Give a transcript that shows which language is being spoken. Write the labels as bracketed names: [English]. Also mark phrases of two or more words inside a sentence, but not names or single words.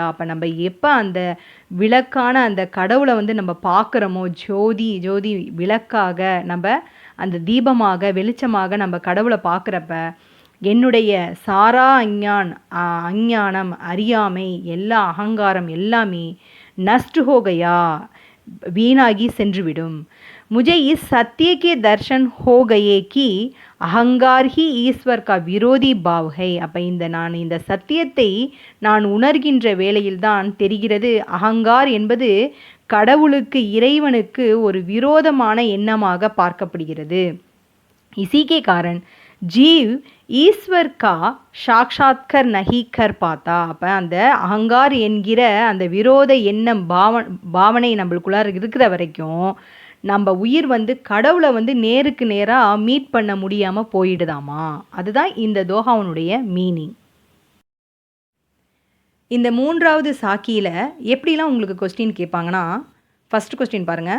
[Tamil] அப்போ நம்ம எப்போ அந்த விளக்கான அந்த கடவுளை நம்ம பார்க்குறோமோ, ஜோதி விளக்காக, நம்ம அந்த தீபமாக வெளிச்சமாக நம்ம கடவுளை பார்க்குறப்ப என்னுடைய சாரா அஞ்ஞானம் அறியாமை எல்லா அகங்காரம் எல்லாமே [Hindi] नष्ट हो गया, [Tamil] வீணாகி சென்றுவிடும். [Hindi] मुझे इस सत्य के दर्शन हो गए कि अहंगार ही ईश्वर का विरोधी भाव है. [Tamil] அப்போ இந்த சத்தியத்தை நான் உணர்கின்ற வேளையில்தான் தெரிகிறது, அகங்கார் என்பது கடவுளுக்கு, இறைவனுக்கு ஒரு விரோதமான எண்ணமாக பார்க்கப்படுகிறது. [Hindi] इसी के कारण जीव ईश्वर का साक्षात्कार नहीं कर पाता. [Tamil] அப்போ அந்த அகங்கார் என்கிற அந்த விரோத எண்ணம் பாவனை நம்மளுக்குள்ளார இருக்கிற வரைக்கும் நம்ம உயிர் கடவுளை நேருக்கு நேராக மீட் பண்ண முடியாமல் போயிடுதாமா. அதுதான் இந்த தோஹாவனுடைய மீனிங். இந்த 3வது சாக்கியில் எப்படிலாம் உங்களுக்கு கொஸ்டின் கேட்பாங்கன்னா, [English] first question [Tamil] பாருங்கள்.